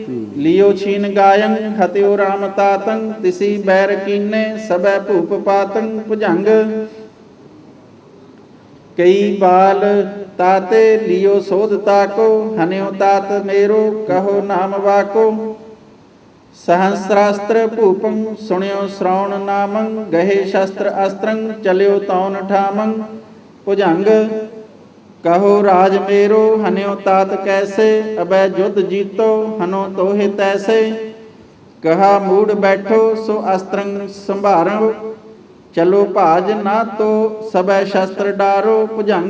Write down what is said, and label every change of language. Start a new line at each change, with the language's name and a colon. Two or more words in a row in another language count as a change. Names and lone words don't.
Braj: ਲਿਓ ਛੀਨ ਗਾਇਨ ਹਤਿਓ ਰਾਮ ਤਾਤੰ, ਤਿਸੀ ਬੈਰ ਕੀਨੇ ਸਭੈ ਭੂਪ ਪਾਤੰ। ਭੁਜੰਗ ਕਈ ਬਾਲ ਤਾਤੇ ਲਿਓ ਸੋਧ ਤਾਕੋ, ਹਨਿਓ ਤਾਤ ਮੇਰੋ ਕਹੋ ਨਾਮ ਵਾਕੋ। सहस्रास्त्र भूपं सुण्यो श्रवण नामं गहे शस्त्र अस्त्रं चल्यो तौन ठामं भुजंग कहो राज मेरो हन्यो तात कैसे अबै युद्ध जीतो हनो तोहे तैसे कहा मूड बैठो सो अस्त्रं संभारो चलो भाज ना तो सबै शस्त्र डारो भुजंग